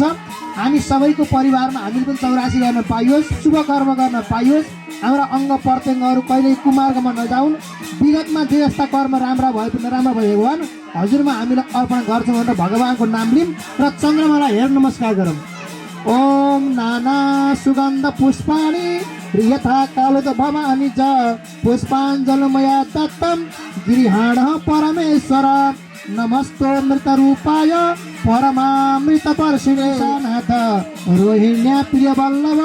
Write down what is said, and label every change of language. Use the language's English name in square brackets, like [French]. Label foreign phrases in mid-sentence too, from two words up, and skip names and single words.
[Nepali] हामी सबैको परिवारमा हामीले पनि 84 गर्न पाइयोस्, शुभ कर्म गर्न पाइयोस्, हाम्रा अङ्ग प्रत्यङ्गहरू कहिल्यै कुमार्गमा नजाउन्। विगतमा जे जस्ता कर्म राम्रा भए पनि नराम्रा भए भगवान हजुरमा हामीले अर्पण गर्छौँ भनेर भगवानको नाम लिऊँ र चन्द्रमालाई हेर नमस्कार गरौँ। [Sanskrit] ओम नाना सुगन्ध पुष्पाणि यथा कालोद भवानी च पुष्पाञ्जलमया दत्तं गिरिहाण परमेश्वर नमस्तो मृतरूपाय परमामृतपर्शिणे नाथ रोहिण्या प्रिय वल्लभ